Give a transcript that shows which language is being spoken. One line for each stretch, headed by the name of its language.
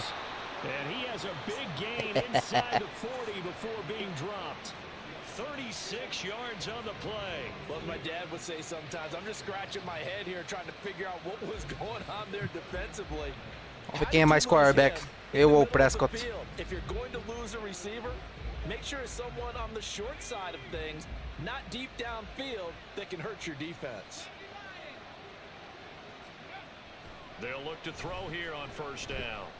English: And he has a big gain inside the 40 before being dropped. 36 yards on the play. Well, as my dad would say sometimes, I'm just scratching my head here trying to figure out what was going on there defensively.
Portuguese: Vamos ver quem é mais quarterback, eu ou o Prescott.
English: If you're going to lose a receiver, make sure it's someone on the short side of things, not deep downfield, that can hurt your defense. They'll look to throw here on 1st down.